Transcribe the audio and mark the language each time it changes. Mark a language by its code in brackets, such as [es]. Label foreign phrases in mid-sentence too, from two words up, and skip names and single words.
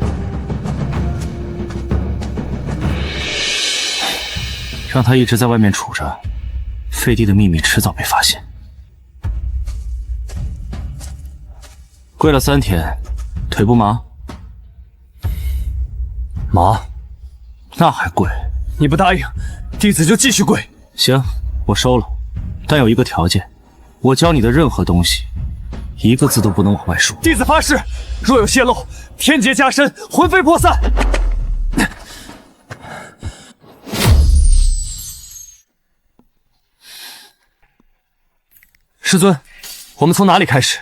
[zh] 讓他一直在外面杵着，廢帝的秘密遲早被發現。跪了3天，腿不麻？麻。那還跪？你不答應，弟子就繼續跪。行，我收了，但有一個條件，我教你的任何東西，一個字都不能往外說。弟子發誓，若有洩露，天劫加身，魂飛魄散。師尊，我們從哪裡開始？